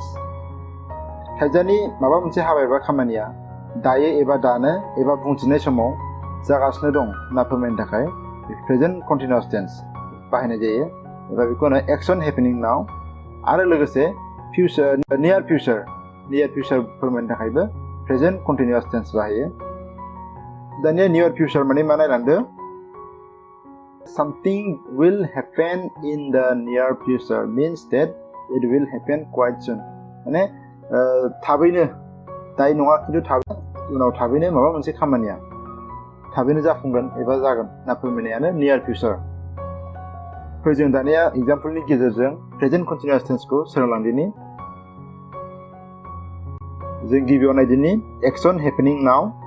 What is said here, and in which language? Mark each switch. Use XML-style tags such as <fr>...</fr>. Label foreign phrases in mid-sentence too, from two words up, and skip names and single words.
<brx>थाइजानि माबा मोनसे हाबा एबा खामानिया दायो एबा दानो एबा बुंथिनाय समाव जागासिनो दं होनना फोरमायनो थाखाय</brx> <en>present continuous tense</en> <brx>बाहायनाय जायो एबा बेखौनो</brx> <en>action happening now.</en> <brx>आरो लोगोसे</brx> <en>near future</en> <brx>फोरमायनो थाखायबो</brx> <en>present continuous tense</en> <brx>बाहायो। दानिया</brx> <en>near future</en> <brx>माने मा नायलांदो।</brx> <en>Something will happen in the near future means that it will happen quite soon.</en> <brx>माने थाबैनो, दायो नङा खिन्थु उनाव थाबैनो माबा मोनसे खामानिया थाबैनो जाफुंगोन एबा जागोन होनना फोरमायनायानो</brx> <en>near future.</en> <brx>फै जों दानिया एग्जाम्पलनि गेजेरजों</brx> <en>present continuous</en> <brx>टेन्सखौ सोलोंलांदिनि। जों गिबियाव नायदिनि</brx> <en>action happening now.</en>